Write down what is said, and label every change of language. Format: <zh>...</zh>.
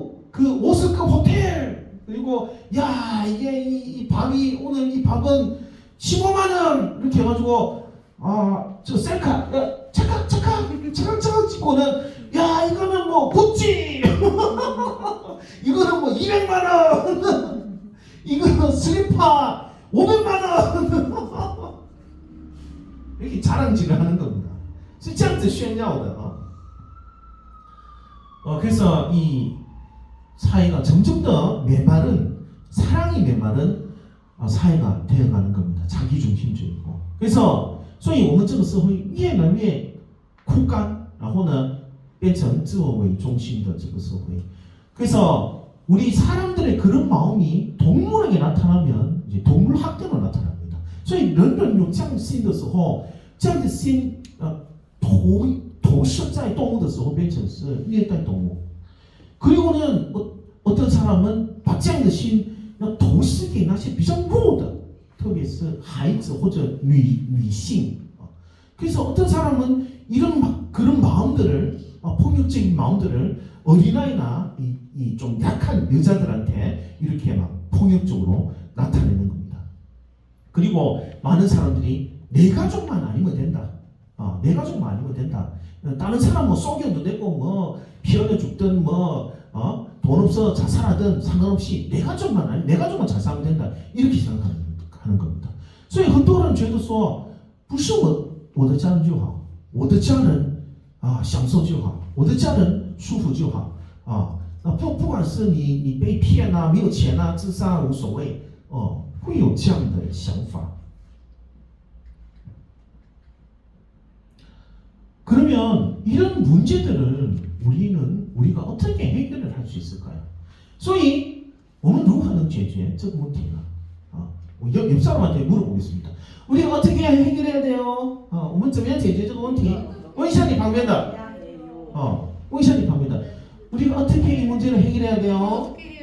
<ko>그 5성급 호텔 그리고 야 이게 이 밥이 오늘 이 밥은 15만 원 이렇게 해가지고 저 셀카 착각 찍고는 야 이거는 뭐 구찌 이거는 뭐 200만 원 이거는 슬리퍼 500만 원 이렇게 자랑질을 하는 겁니다.</ko> <zh>是这样子炫耀的</zh> <ko>그래서 이 사회가 점점 더 메마른 사랑이 메마른 사회가 되어가는 겁니다. 자기중심주의고. 그래서</ko> <zh>所以我们这个社会越来越枯干，然后呢变成自我为中心的这个社会。</zh> <ko>그래서 우리 사람들의 그런 마음이 동물에게 나타나면 이제 동물 학대로 나타납니다.</ko> <zh>所以人人有这样心的时候，这样的心投射在动物的时候变成是虐待动物。</zh> <ko>그리고는 어떤 사람은</ko> <zh>把这样的心要投射给那些比较弱的，特别是孩子或者女性。</zh> <ko>그래서 어떤 사람은 그런 마음들을 폭력적인 마음들을 어린아이나 이 좀 약한 여자들한테 이렇게 막 폭력적으로 나타내는 겁니다. 그리고 많은 사람들이 내 가족만 아니면 된다. 내 가족만 아니면 된다. 다른 사람 뭐 속여도 되고 뭐 피어나 죽든 뭐 돈 없어 자살하든 상관없이 내 가족만 잘 살면 된다. 이렇게 생각하는 겁니다.</ko> <zh>所以很多人觉得说不是我的家人就好，我的家人享受就好，我的家人舒服就好不管是你被骗没有钱自杀无所谓会有这样的想法。</zh> <ko>그러면 이런 문제들을 우리가 어떻게 해결을 할 수 있을까요?</ko> <zh>所以我们如何能解决这个问题呢？</zh> <ko>옆 사람한테 물어보겠습니다. 우리가 어떻게 해결해야 돼요?</ko> <zh>我们怎么样解决这个问题？问一下你旁边的，问一下你旁边的，</zh> <ko>우리가 어떻게 이 문제를 해결해야 돼요?</ko>